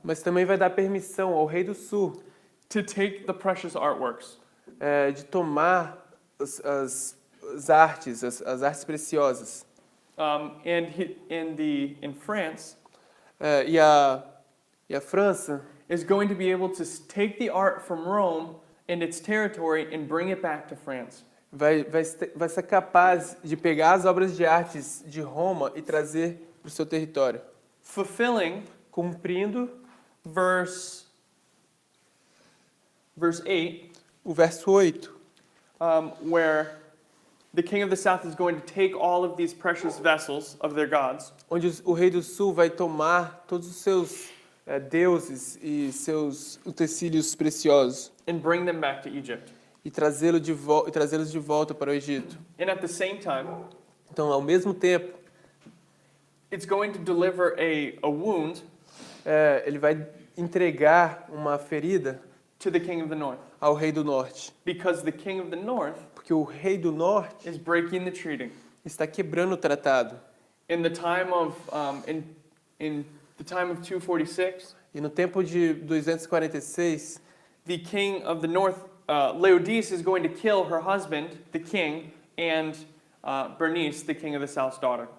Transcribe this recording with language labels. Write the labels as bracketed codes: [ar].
[pt] mas também vai dar permissão ao rei do sul [en] to take the precious artworks [pt] de tomar as artes preciosas. [en] In France [pt] E a França [en] is going to be able to take the art from Rome and its territory and bring it back to France. [pt] vai ser capaz de pegar as obras de artes de Roma e trazer para o seu território, [en] Fulfilling [pt] cumprindo [en] verse 8, [pt] o verso 8, [en] where the king of the south is going to take all of these precious vessels of their gods [pt] onde o rei do sul vai tomar todos os seus deuses e seus utensílios preciosos [en] and bring them back to Egypt. [pt] e trazê-los de volta para o Egito. [en] And at the same time, [pt] Então, ao mesmo tempo, [en] it's going to deliver a wound [pt] ele vai entregar uma ferida [en] to the king of the north, [pt] ao rei do norte, [en] because the king of the north [pt] porque o rei do norte [en] is breaking the treaty. [pt] está quebrando o tratado. [en] In the time of in the time of 246, [pt] E no tempo de 246, [en] the king of the north, Laodice, is going to kill her husband, the king, and Bernice, the king of the south's daughter.